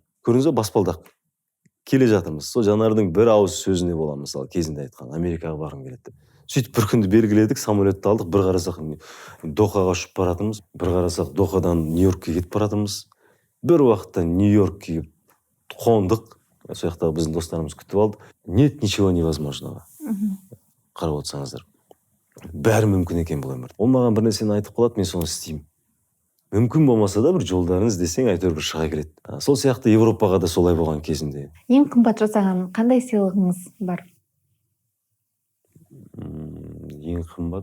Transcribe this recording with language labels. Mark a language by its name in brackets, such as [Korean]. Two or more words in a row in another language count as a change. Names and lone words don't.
[Kazakh] Көрдіңіз бе, баспалдақ келе жатырмыз. Сол Жанардың бір ауыз сөзіне боламыз, мысалы кезінде айтқан, Америкаға барғым келеді деп. Сөйтіп бір күнді белгіледік, самолетті алдық, бір қарасақ Дохаға ұшып баратырмыз, бір қарасақ Дохадан Нью-Йоркке кетіп баратырмыз. Бір уақытта Нью-Йоркке қондық, сол жақтағы біздің достарымыз күтіп алды. [Russian] Нет ничего невозможного. [Kazakh] Қарап отырсаңыздар. Бәрі мүмкін екен бұл өмірде. Ол маған бір нәрсені айтып қалады, мен соны істеймін. Мүмкін болмаса да бір жолдарын іздесең әйтеуір бір шыға келеді. Сол сияқты Европаға да солай болған кезінде. Ең қымбат жасаған қандай сыйлығыңыз бар? Ең қымбат.